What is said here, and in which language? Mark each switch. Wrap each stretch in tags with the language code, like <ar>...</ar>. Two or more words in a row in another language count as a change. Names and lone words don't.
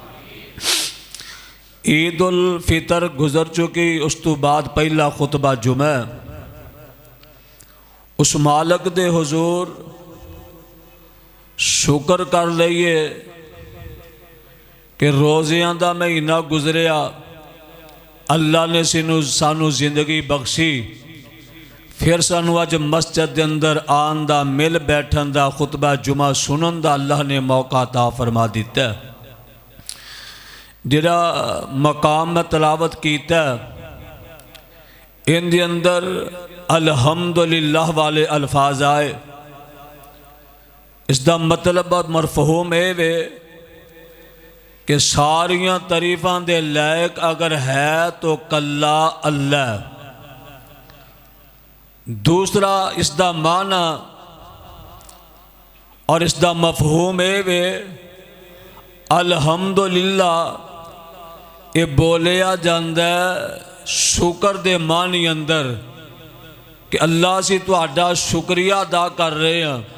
<pa>عید الفطر گزر چکی، اس تو بعد پہلا خطبہ جمعہ، اس مالک دے حضور شکر کر لئیے کہ روزیاں دا مہینہ گزریا، اللہ نے سانو زندگی بخشی، پھر سانو اج مسجد دے اندر آن دا، مل بیٹھن دا، خطبہ جمعہ سنن دا اللہ نے موقع عطا فرما دیتا ہے۔ جڑا مقام میں تلاوت کیتا ہے ان دے اندر الحمدللہ والے الفاظ آئے، اس دا مطلب مرفہوم اے وے کہ ساریاں تعریفاں دے لائق اگر ہے تو کلا اللہ۔ دوسرا اس دا معنی اور اس دا مفہوم اے وے الحمدللہ یہ بولیا جاندہ ہے شکر دے معنی اندر کہ اللہ سے تہاڈا شکریہ ادا کر رہے ہیں۔</pa>